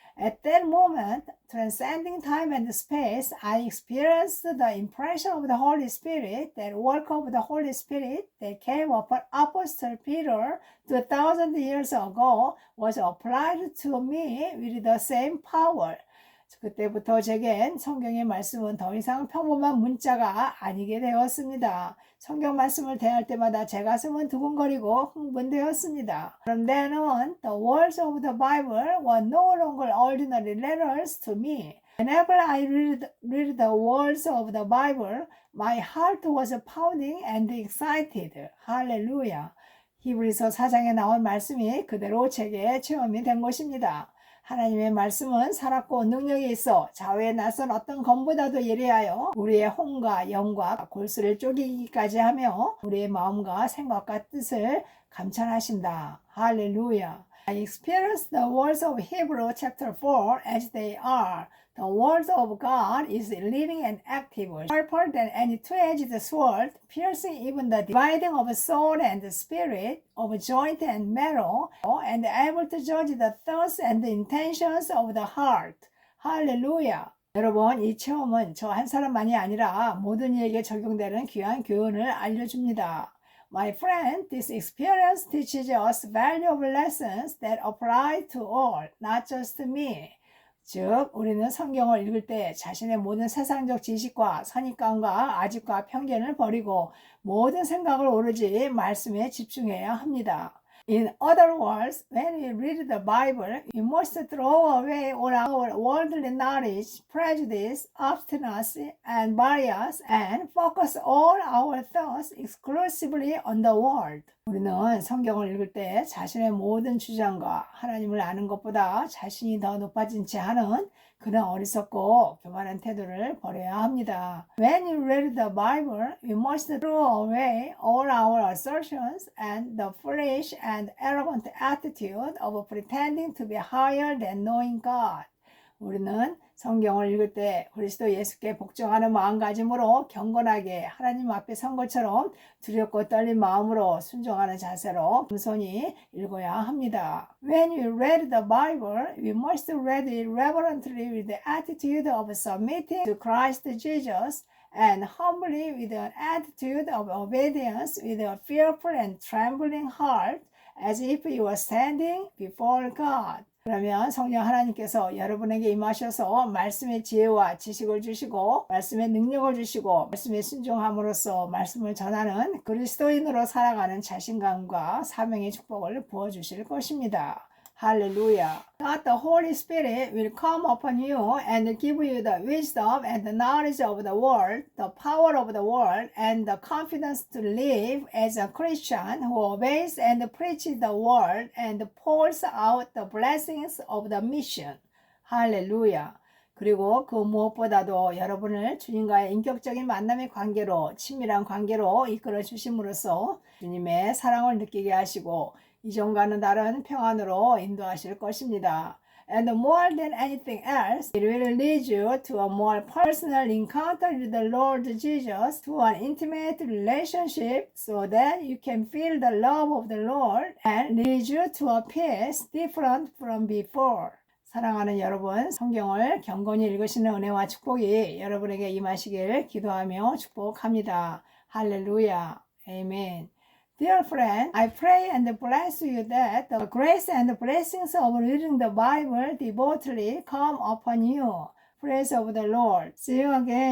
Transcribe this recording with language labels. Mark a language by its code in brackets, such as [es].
[en] At that moment, transcending time and space, I experienced the impression of the Holy Spirit, that work of the Holy Spirit that came upon Apostle Peter 2,000 years ago was applied to me with the same power. [ko] 그때부터 제겐 성경의 말씀은 더 이상 평범한 문자가 아니게 되었습니다. 성경 말씀을 대할 때마다 제 가슴은 두근거리고 흥분되었습니다. [en] From then on, the words of the Bible were no longer ordinary letters to me. Whenever I read the words of the Bible, my heart was pounding and excited. [ko] 할렐루야. 히브리서 4장에 나온 말씀이 그대로 제게 체험이 된 것입니다. 하나님의 말씀은 살았고 능력이 있어 좌우에 낯선 어떤 검보다도 예리하여 우리의 혼과 영과 골수를 쪼개기까지 하며 우리의 마음과 생각과 뜻을 감찰하신다. 할렐루야. [en] I experienced the words of Hebrew chapter 4 as they are. The word of God is living and active, sharper than any two-edged sword, piercing even the dividing of soul and spirit, of joint and marrow, and able to judge the thoughts and the intentions of the heart. [ko] 할렐루야. 여러분, 이 체험은 저 한 사람만이 아니라 모든 이에게 적용되는 귀한 교훈을 알려줍니다. [en] My friend, this experience teaches us valuable lessons that apply to all, not just me. [ko] 즉, 우리는 성경을 읽을 때 자신의 모든 세상적 지식과 선입관과 아집과 편견을 버리고 모든 생각을 오로지 말씀에 집중해야 합니다. [en] In other words, when we read the Bible, we must throw away all our worldly knowledge, prejudice, obstinacy, and bias, and focus all our thoughts exclusively on the Word. [ko] 우리는 성경을 읽을 때 자신의 모든 주장과 하나님을 아는 것보다 자신이 더 높아진 채 하는 그런 어리석고 교만한 태도를 버려야 합니다. [en] When you read the Bible, we must throw away all our assertions and the foolish and arrogant attitude of pretending to be higher than knowing God. [ko] 우리는 성경을 읽을 때 그리스도 예수께 복종하는 마음가짐으로 경건하게 하나님 앞에 선 것처럼 두렵고 떨린 마음으로 순종하는 자세로 겸손히 읽어야 합니다. [en] When we read the Bible, we must read it reverently with the attitude of submitting to Christ Jesus and humbly with an attitude of obedience with a fearful and trembling heart as if you were standing before God. [ko] 그러면 성령 하나님께서 여러분에게 임하셔서 말씀의 지혜와 지식을 주시고 말씀의 능력을 주시고 말씀에 순종함으로써 말씀을 전하는 그리스도인으로 살아가는 자신감과 사명의 축복을 부어주실 것입니다. [en] Hallelujah. God the Holy Spirit will come upon you and give you the wisdom and the knowledge of the world, the power of the world, and the confidence to live as a Christian who obeys and preaches the word and pours out the blessings of the mission. Hallelujah. [ko] 그리고 그 무엇보다도 여러분을 주님과의 인격적인 만남의 관계로 친밀한 관계로 이끌어 주심으로써 주님의 사랑을 느끼게 하시고 이전과는 다른 평안으로 인도하실 것입니다. [en] And more than anything else, it will lead you to a more personal encounter with the Lord Jesus, to an intimate relationship so that you can feel the love of the Lord and lead you to a peace different from before. [ko] 사랑하는 여러분, 성경을 경건히 읽으시는 은혜와 축복이 여러분에게 임하시길 기도하며 축복합니다. 할렐루야. 아멘. [en] Dear friend, I pray and bless you that the grace and blessings of reading the Bible devotedly come upon you. Praise of the Lord. See you again.